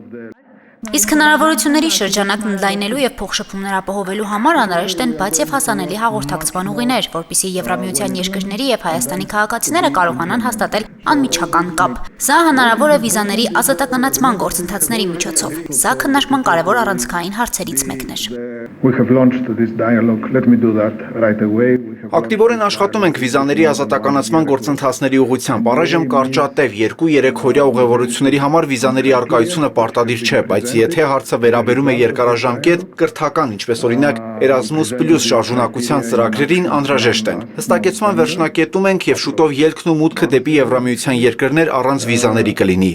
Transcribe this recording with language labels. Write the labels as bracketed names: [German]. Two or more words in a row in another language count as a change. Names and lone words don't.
[Armenian] Իսկ հնարավորությունների շրջանակն ընդլայնելու եւ փոխշփումներ ապահովելու համար անհրաժեշտ են բաց եւ հասանելի հաղորդակցման ուղիներ, որպեսզի Եվրամիության երկրների եւ Հայաստանի քաղաքացիները կարողանան հաստատել անմիջական կապ։ Սա հնարավոր է վիզաների ազատականացման գործընթացների միջոցով։ Սա քննարկման կարևոր առանցքային հարցերից մեկն էր։ [English] We have launched this dialogue. Let me do that right away. [Armenian] Ակտիվորեն աշխատում ենք վիզաների ազատականացման գործընթացների ուղղությամբ։ Առայժմ կարճատև 2-3 օրյա ուղևորությունների համար վիզաների արկայությունը պարտադիր չէ, բայց եթե հարցը վերաբերում է երկարաժամկետ, կրթական, ինչպես օրինակ Erasmus+ շարժունակության ծրագրերին անհրաժեշտ են։ Հստակեցման վերջնակետում ենք եւ շուտով ելքն ու մուտքը դեպի Եվրամիության երկրներ առանց վիզաների կլինի։